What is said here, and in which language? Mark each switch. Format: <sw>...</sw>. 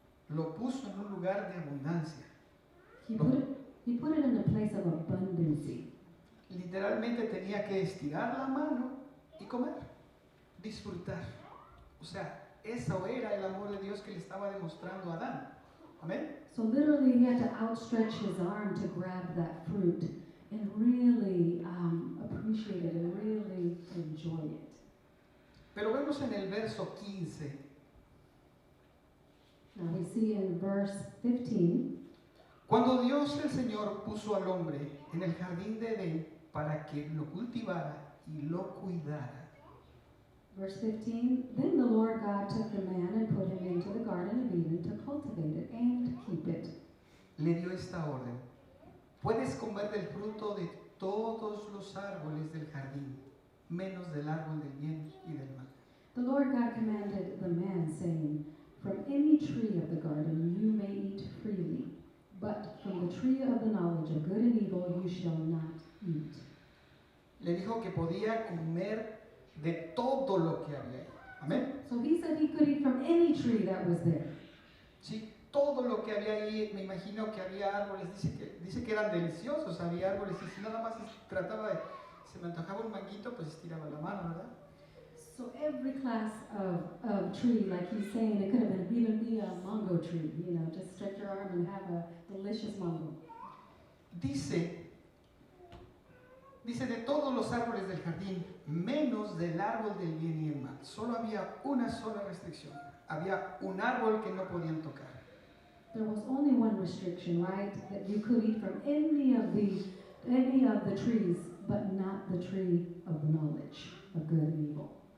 <es>Lo puso en un lugar de abundancia.</es> <en>He put it in a place of abundancy.</en> <es>Literalmente tenía que estirar la mano y comer, disfrutar. O sea, eso era el amor de Dios que le estaba demostrando a Adán. Amén.</es> <en>So literally he had to outstretch his arm to grab that fruit and really appreciate it and really enjoy it.</en> <es>Pero vemos en el verso 15.</es> <en>Now we see in verse 15,</en> <es>Cuando Dios el Señor puso al hombre en el jardín de Edén para que lo cultivara y lo cuidara.</es> <en>verse 15, then the Lord God took the man and put him into the garden of Eden to cultivate it and keep it.</en> <es>Le dio esta orden: puedes comer del fruto de todos los árboles del jardín, menos del árbol del bien y del mal.</es> <en>The Lord God commanded the man, saying, from any tree of the garden you may eat freely, but from the tree of the knowledge of good and evil you shall not eat.</en> <es>Le dijo que podía comer de todo lo que había ahí. Amén.</es> <en>So he said he could eat from any tree that was there.</en> <es>Sí, todo lo que había ahí, me imagino que había árboles, dice que eran deliciosos, había árboles, y si nada más trataba de, se me antojaba un manguito, pues estiraba la mano, ¿verdad?</es> <en>So every class of tree, like he's saying, it could have even be a mango tree, just stretch your arm and have a delicious mango.</en> <es>Dice de todos los árboles del jardín, menos del árbol del bien y el mal. Solo había una sola restricción. Había un árbol que no podían tocar.</es> <en>There was only one restriction, right? That you could eat from any of the trees, but not the tree of the knowledge of good and evil.</en>